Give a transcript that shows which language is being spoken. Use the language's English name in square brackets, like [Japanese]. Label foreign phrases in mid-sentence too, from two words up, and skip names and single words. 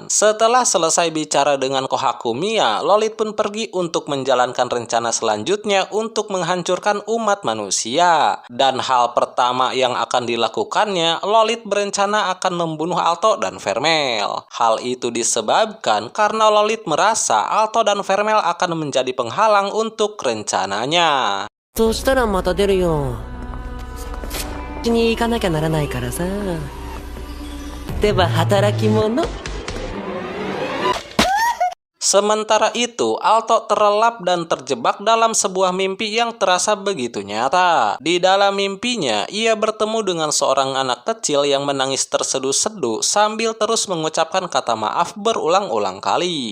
[Indonesian] Setelah selesai bicara dengan Kohakumiya, Lolit pun pergi untuk menjalankan rencana selanjutnya untuk menghancurkan umat manusia. Dan hal pertama yang akan dilakukannya, Lolit berencana akan membunuh Alto dan Vermel. Hal itu disebabkan karena Lolit merasa Alto dan Vermel akan menjadi penghalang untuk rencananya. [Japanese] そうしたらまた出るよ。に行かなきゃならないからさ。では働き者。 [Indonesian] Sementara itu, Alto terlelap dan terjebak dalam sebuah mimpi yang terasa begitu nyata. Di dalam mimpinya, ia bertemu dengan seorang anak kecil yang menangis terseduh-seduh sambil terus mengucapkan kata maaf berulang-ulang kali.